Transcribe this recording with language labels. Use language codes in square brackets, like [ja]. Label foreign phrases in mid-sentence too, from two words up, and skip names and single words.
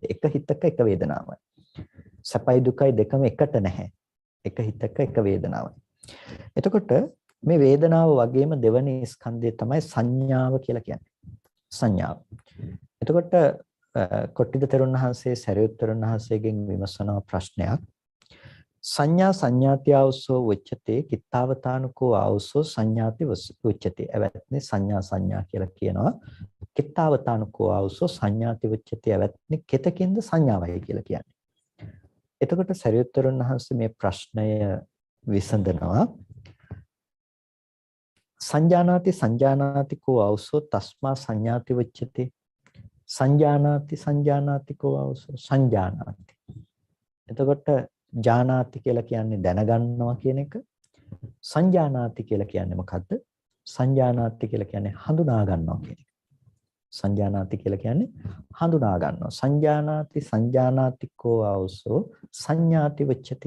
[si] එක හිතක එක වේදනාවයි. සැපයි දුකයි දෙකම එකට නැහැ. එක හිතක එක වේදනාවයි. එතකොට මේ වේදනාව වගේම දෙවැනි ස්කන්ධය තමයි සංඥාව කියලා කියන්නේ. සංඥාව. එතකොට කොට්ටිද තෙරුන් වහන්සේ සරියුත් තෙරුන් වහන්සේගෙන් විමසන ප්‍රශ්නයක් [pi] සංඥා සංඥාති ආවසෝ උච්චතේ කිත්තාවතානුකෝ ආවසෝ සංඥාති උච්චතේ. [si] එවත්නේ සංඥා සංඥා කියලා කියනවා. [pi] කිත්තාවතානුකෝ ආවසෝ සංඥාති උච්චතේ. [si] එවත්නේ කෙතකින්ද සංඥාවයි කියලා කියන්නේ. එතකොට සරියුත් තෙරුන් වහන්සේ මේ ප්‍රශ්නය විසඳනවා. [pi] සංජානාති සංජානාති කෝ ආවසෝ තස්මා සංඥාති උච්චතේ. සංජානාති සංජානාති කෝ ආවසෝ සංජානාති. [si] එතකොට ජානාති කියලා කියන්නේ දැනගන්නවා කියන එක. සංජානාති කියලා කියන්නේ මොකද්ද? සංජානාති කියලා කියන්නේ හඳුනා ගන්නවා කියන එක. සංජානාති කියලා කියන්නේ හඳුනා ගන්නවා. [pi] සංජානාති සංජානාති කෝ ආවසෝ සංඥාති වච්චති.